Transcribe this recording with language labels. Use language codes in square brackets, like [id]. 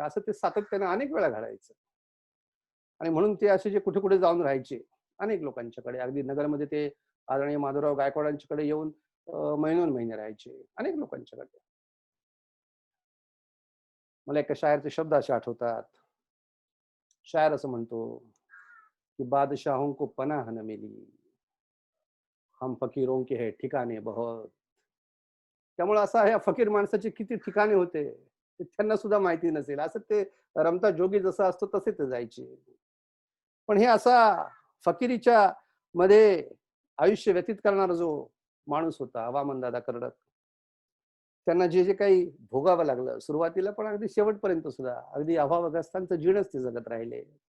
[mr] असं ते सातत्याने अनेक वेळा घडायचं. आणि म्हणून ते असे जे कुठे-कुठे जाऊन राहायचे, अनेक लोकांच्याकडे. अगदी नगरमध्ये ते आदरणीय माधवराव गायकवाडांच्याकडे येऊन महिनोन-महिने राहायचे, अनेक लोकांच्याकडे. मला एका शायरचे शब्द असे आठवतात. शायर असं म्हणतो, की [hi] बादशाहों को पनाह न मिली, हम फकीरों के है ठिकाणे बहुत. [mr] त्यामुळे असं ह्या फकीर माणसाचे किती ठिकाणे होते, ते त्यांना सुद्धा माहिती नसेल. असं ते रमता जोगी जसा असतो तसे ते जायचे. पण हे असा फकिरीच्या मध्ये आयुष्य व्यतीत करणारा जो माणूस होता वामनदादा कर्डक, त्यांना जे काही भोगावं लागलं सुरुवातीला पण अगदी शेवटपर्यंत सुद्धा, अगदी अभावग्रस्तांचं जीणच ते जगत राहिले.